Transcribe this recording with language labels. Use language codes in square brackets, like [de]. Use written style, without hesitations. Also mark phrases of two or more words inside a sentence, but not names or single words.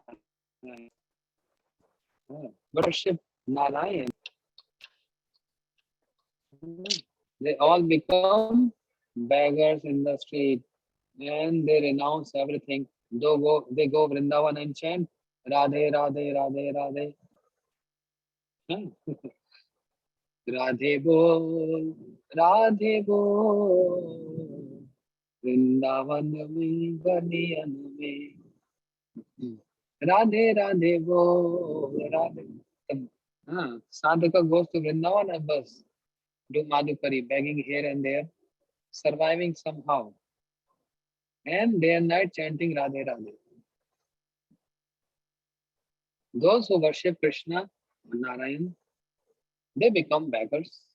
[en] But worship Narayan. They all become beggars in the street and they renounce everything. They go Vrindavan and chant Radhe Radhe Radhe Radhe. [hi] राधे बोल राधे बोल वृंदावन में गलियन में राधे राधे बोल राधे. हाँ, [en] sadhaka goes to Vrindavan and [hi] बस दो मधुकरी, [en] begging here and there, surviving somehow, and day and night chanting Radhe Radhe. Those who worship Krishna, Narayan, they become beggars.